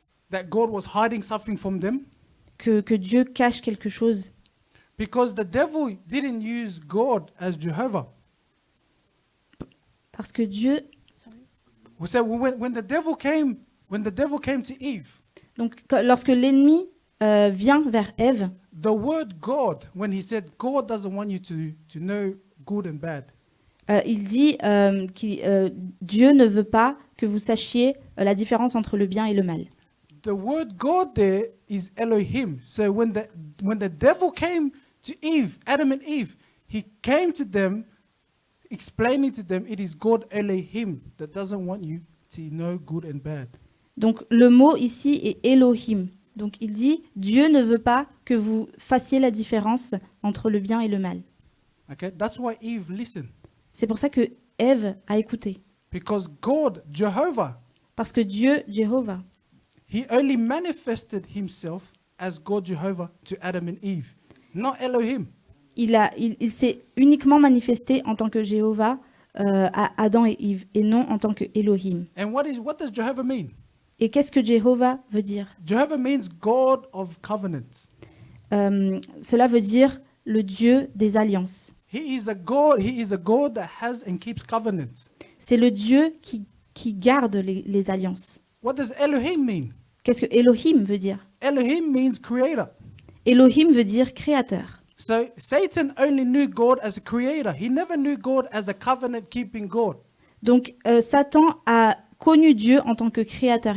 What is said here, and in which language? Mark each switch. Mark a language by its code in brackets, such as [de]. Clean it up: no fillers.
[en] that God was hiding something from them, [fr] que Dieu cache quelque chose, [en] because the devil didn't use God as Jehovah. [fr] parce que Dieu... [en] We said when the devil came to Eve, [fr] Donc lorsque l'ennemi vient vers Ève, [en] the word God, when he said God doesn't want you to know good and bad, [fr] il dit que Dieu ne veut pas que vous sachiez la différence entre le bien et le mal. [en] the word God there is Elohim. So when the devil came to Eve, Adam and Eve, he came to them explaining to them it is God Elohim that doesn't want you to know good and bad. [fr] Donc le mot ici est Elohim. Donc il dit Dieu ne veut pas que vous fassiez la différence entre le bien et le mal. [en] Okay, that's why Eve listened. [fr] C'est pour ça que Ève a écouté. [en] Because God, Jehovah, [fr] Parce que Dieu, Jéhovah, [en] he only manifested himself as God Jehovah to Adam and Eve, not Elohim. [fr] il s'est uniquement manifesté en tant que Jéhovah à Adam et Ève et non en tant que Elohim. [en] And what does Jehovah mean? [fr] Et qu'est-ce que Jéhovah veut dire? [en] Jehovah means God of covenant. [fr] Cela veut dire le Dieu des alliances. [en] He is a God that has and keeps covenant. [fr] C'est le Dieu qui garde les alliances. [en] What does Elohim mean? [fr] Qu'est-ce que Elohim veut dire? [en] Elohim means creator. [fr] Elohim veut dire créateur. [en] So Satan only knew God as a creator. He never knew God as a covenant-keeping God. [fr] Donc Satan a connu Dieu en tant que créateur.